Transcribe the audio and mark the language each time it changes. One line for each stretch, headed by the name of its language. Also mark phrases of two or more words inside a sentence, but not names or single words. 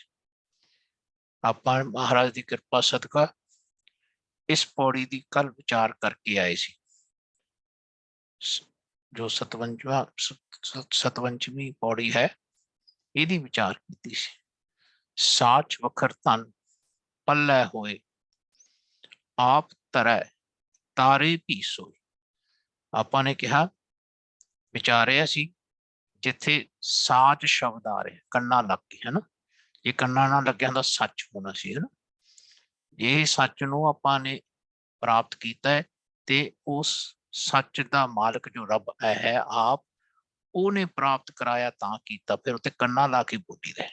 Punjabi: ਆਪਾਂ ਮਹਾਰਾਜ ਦੀ ਕਿਰਪਾ ਸਦਕਾ ਇਸ ਪੌੜੀ ਦੀ ਕੱਲ ਵਿਚਾਰ ਕਰਕੇ ਆਏ ਸੀ, ਜੋ 57ਵੀਂ ਪੌੜੀ ਹੈ, ਇਹਦੀ ਵਿਚਾਰ ਕੀਤੀ ਸੀ। ਸਾਚ ਵਖਰ ਧਨ ਪੱਲੈ ਹੋਏ, ਆਪ तरੈ ਤਾਰੇ ਭੀ ਸੋਏ। ਆਪਾਂ ਨੇ ਕਿਹਾ ਵਿਚਾਰਿਆ ਸੀ ਜਿੱਥੇ ਸਾਚ ਸ਼ਬਦ ਆ ਰਿਹਾ ਕੰਨਾਂ ਲੱਗ ਕੇ, ਹੈ ਨਾ, ਜੇ ਕੰਨਾਂ ਨਾਲ ਲੱਗਿਆ ਹੁੰਦਾ ਸੱਚ ਹੋਣਾ ਸੀ, ਹੈ ਨਾ। ਇਹ ਸੱਚ ਨੂੰ ਆਪਾਂ ਨੇ ਪ੍ਰਾਪਤ ਕੀਤਾ ਹੈ ਤੇ ਉਸ ਸੱਚ ਦਾ ਮਾਲਕ ਜੋ ਰੱਬ ਹੈ ਆਪ, ਉਹਨੇ ਪ੍ਰਾਪਤ ਕਰਾਇਆ ਤਾਂ ਕੀਤਾ, ਫਿਰ ਉੱਤੇ ਕੰਨਾਂ ਲਾ ਕੇ ਬੋਲੀ ਦਾ।